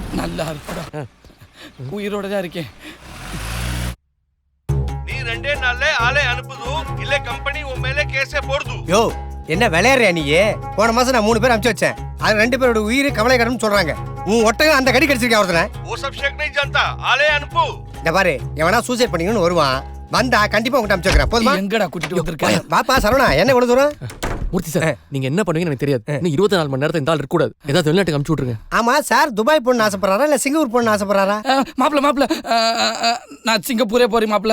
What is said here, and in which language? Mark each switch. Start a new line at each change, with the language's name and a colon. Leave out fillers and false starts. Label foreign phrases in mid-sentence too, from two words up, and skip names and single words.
Tamil: நல்லா இருக்குடா. உயிரோட தான் இருக்கேன். நீ 2 நாள்ல ஆளே அனுப்புது இல்ல கம்பெனி உன் மேல கேஸே போடுது. யோ என்ன விளையாடுறியா நீ? போன மாசம் நான் 3 பேர் அனுப்பிச்சு வச்சேன். அது 2 பேரோட உயிர் கவலைக்கடம்னு சொல்றாங்க. உன் ஒட்டகம் அந்த கடி கடிச்சிருக்கா ஒருத்தனை. वो सब शेक नहीं जानता आले अनपू இந்த பாரு எவனா சூசைட் பண்ணிக்கணும்னு வருவான், வந்தா கண்டிப்பா உங்ககிட்ட அனுப்பிச்சு வைக்கிறேன். போதுமா? எங்கடா கூட்டிட்டு வந்திருக்க? பாப்பா சரவணா, என்ன இவ்வளவு தூரம்? மூர்த்தி சார், நீங்க என்ன பண்ணுவீங்கன்னு எனக்கு தெரியாது. இன்னும் 24 மணி நேரத்துல இந்த ஆள் இருக்கக்கூடாது. ஏதாவது வெளிநாட்டுக்கு அனுப்பிச்சு விட்டுருங்க. ஆமா சார், துபாய் போகணும்னு ஆசைப்படுறாரா இல்ல சிங்கப்பூர் போகணும்னு ஆசைப்படுறாரா? மாப்பிள்ள நான் சிங்கப்பூரே போறேன் மாப்பிள்ள.